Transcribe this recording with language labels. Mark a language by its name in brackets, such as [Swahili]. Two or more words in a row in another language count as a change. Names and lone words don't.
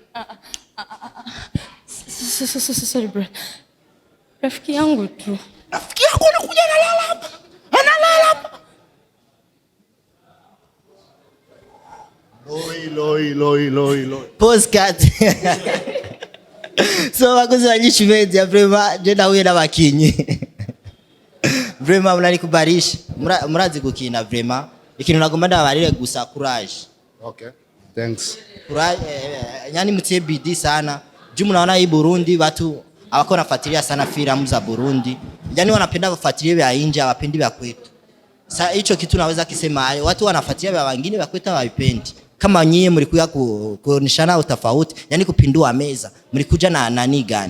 [English] Sorry bro. [Swahili] Rafiki yangu tu. Rafiki yako anakuja analala hapa. [French] Loi. [English] Postcard. [Rundi] So bakoze banyinshi media vraiment je nahuye n'abakinyi. Vraiment mnanikubarisha. Murazi gukina vraiment. Ikintu nagomba ndabarire gusa courage. [English] Okay. Thanks. [Swahili] Courage yani mtie bidii sana. Juu mnaona hii Burundi watu hawako nafuatilia sana filamu za Burundi. Yani wanapenda kufuatilia vya nje, hawapendi vya kwetu. Sasa hicho kitu naweza kusema watu wanafuatilia vya wengine vya kwetu hawapendi. Kama nyie mlikuja kuoneshana utofauti, yani kupindua meza, mlikuja na nani gani?